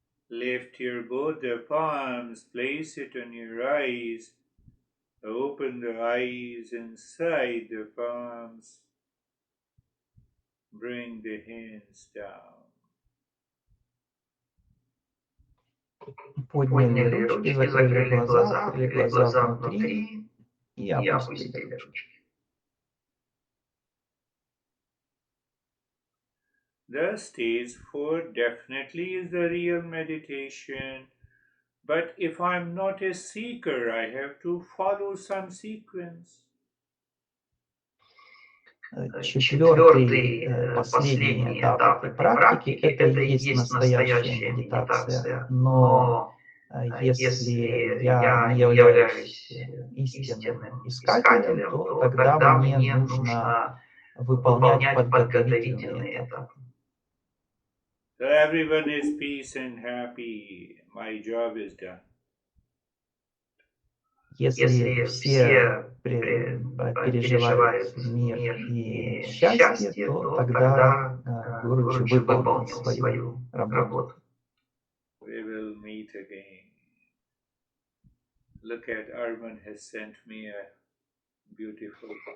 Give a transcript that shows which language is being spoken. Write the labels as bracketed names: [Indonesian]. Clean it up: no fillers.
[English] lift your both the palms, place it on your eyes, open the eyes inside the palms, bring the hands down. [Russian] Подняли ручки, закрыли глаза, открыли глаза внутри и опустили ручки. [English] The stage 4 definitely is the real meditation, but if I'm not a seeker, I have to follow some sequence. [Russian] Четвертый, последний этап этой практики – это и есть настоящая медитация. Но если я не являюсь истинным искателем, то тогда мне нужно выполнять подготовительные этапы. [English] So everyone is peace and happy. My job is done. [Russian] Если все переживают мир и счастье, то тогда Гуру выполнил свою работу. [English] We will meet again. Look at Arman has sent me a beautiful